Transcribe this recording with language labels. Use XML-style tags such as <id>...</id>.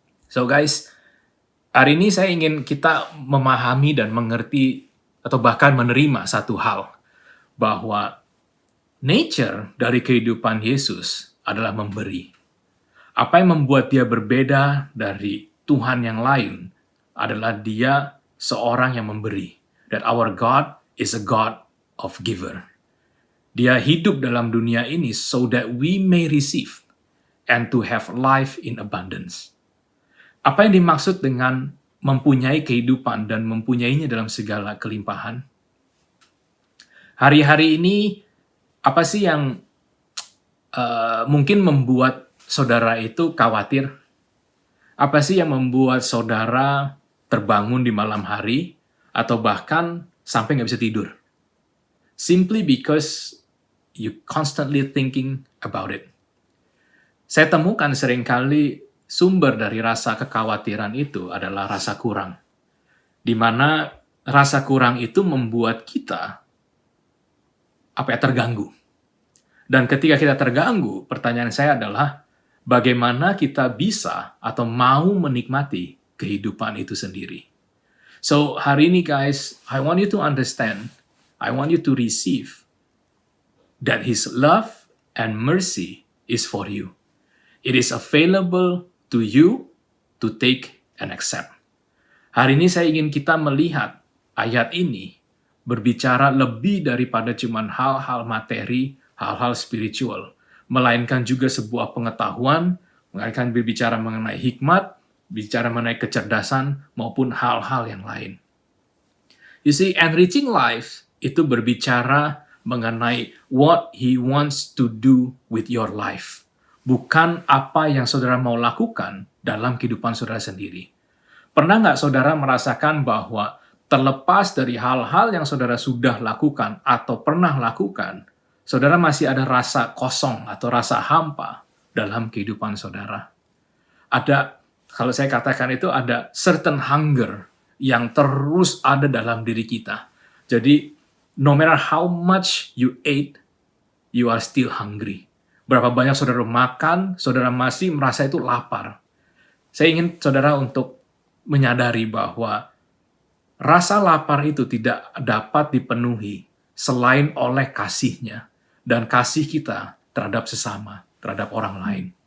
<id>So guys, hari ini saya ingin kita memahami dan mengerti atau bahkan menerima satu hal, bahwa nature dari kehidupan Yesus adalah memberi. Apa yang membuat dia berbeda dari Tuhan yang lain adalah dia seorang yang memberi.</id> <en>That our God is a God of giver.</en> <id>Dia hidup dalam dunia ini</id> <en>so that we may receive and to have life in abundance.</en> <id>Apa yang dimaksud dengan mempunyai kehidupan dan mempunyainya dalam segala kelimpahan? Hari-hari ini, apa sih yang mungkin membuat saudara itu khawatir? Apa sih yang membuat saudara terbangun di malam hari atau bahkan sampai nggak bisa tidur?</id> <en>Simply because you constantly thinking about it.</en> <id>Saya temukan seringkali sumber dari rasa kekhawatiran itu adalah rasa kurang. Di mana rasa kurang itu membuat kita terganggu. Dan ketika kita terganggu, pertanyaan saya adalah bagaimana kita bisa atau mau menikmati kehidupan itu sendiri.</id> <en>So</en> <id>hari ini</id> <en>guys, I want you to understand, I want you to receive that His love and mercy is for you. It is available to you to take and accept.</en> <id>Hari ini saya ingin kita melihat ayat ini berbicara lebih daripada cuman hal-hal materi, hal-hal spiritual, melainkan juga sebuah pengetahuan, melainkan berbicara mengenai hikmat, bicara mengenai kecerdasan, maupun hal-hal yang lain.</id> <en>You see, enriching life</en> <id>itu berbicara mengenai</id> <en>what He wants to do with your life.</en> <id>Bukan apa yang saudara mau lakukan dalam kehidupan saudara sendiri. Pernah nggak saudara merasakan bahwa terlepas dari hal-hal yang saudara sudah lakukan atau pernah lakukan, saudara masih ada rasa kosong atau rasa hampa dalam kehidupan saudara? Ada, kalau saya katakan itu ada</id> <en>certain hunger</en> <id>yang terus ada dalam diri kita.</id> <en>Jadi, no matter how much you ate, you are still hungry.</en> <id>Berapa banyak saudara makan, saudara masih merasa itu lapar. Saya ingin saudara untuk menyadari bahwa rasa lapar itu tidak dapat dipenuhi selain oleh kasih-Nya dan kasih kita terhadap sesama, terhadap orang lain.</id>